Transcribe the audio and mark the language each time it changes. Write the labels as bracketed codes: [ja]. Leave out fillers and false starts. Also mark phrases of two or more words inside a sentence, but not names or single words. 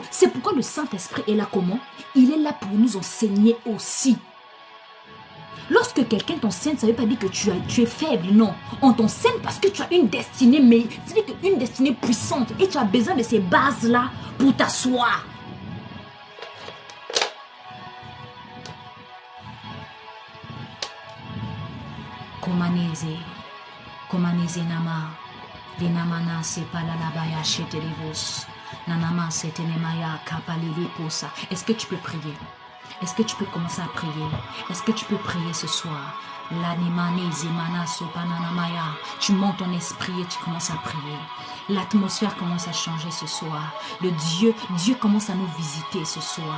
[fr] C'est pourquoi le Saint-Esprit est là comment? Il est là pour nous enseigner aussi. Lorsque quelqu'un t'enseigne, ça ne veut pas dire que tu es faible, non. On t'enseigne parce que tu as une destinée, mais c'est-à-dire une destinée puissante et tu as besoin de ces bases-là pour t'asseoir. Komaneze nama. Denamana se palalabaya shetelivos. Nanama se tenemaya kapaliliposa. Est-ce que tu peux prier? Est-ce que tu peux commencer à prier? Est-ce que tu peux prier ce soir? Tu montes ton esprit et tu commences à prier. L'atmosphère commence à changer ce soir. Dieu commence à nous visiter ce soir.